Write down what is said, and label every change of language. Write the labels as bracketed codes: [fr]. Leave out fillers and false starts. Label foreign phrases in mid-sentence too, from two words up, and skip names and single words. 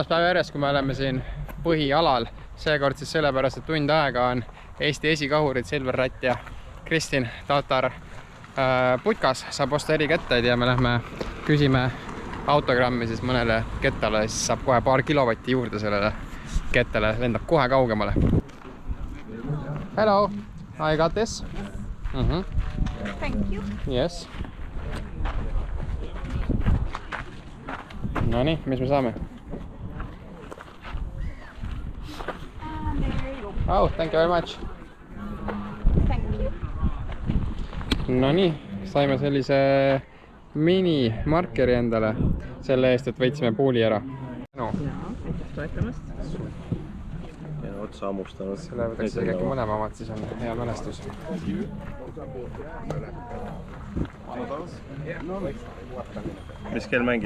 [et] päev järjest, kui me oleme siin põhialal. Seekord siis sellepärast, et tund aega on Eesti esikahurid Silver Latt ja Kristin Tatar putkas, saab osta eri kettaid ja me lähme küsime autogrammi siis mõnele kettale, siis saab kohe paar kilovatti juurde sellele kettale, lendab kohe kaugemale. [en] Hello, I got this. Thank you. Yes. [et] No nii, mis me saame? [en] Oh, thank you very much. Thank you. [et] No nii, saime sellise mini markeri endale selle eest, et võitsime puuli ära. No. Ja otsa hammustanud. Selle võtaks äkki mõlema omad, siis on hea mälestus. Mis kell mängid?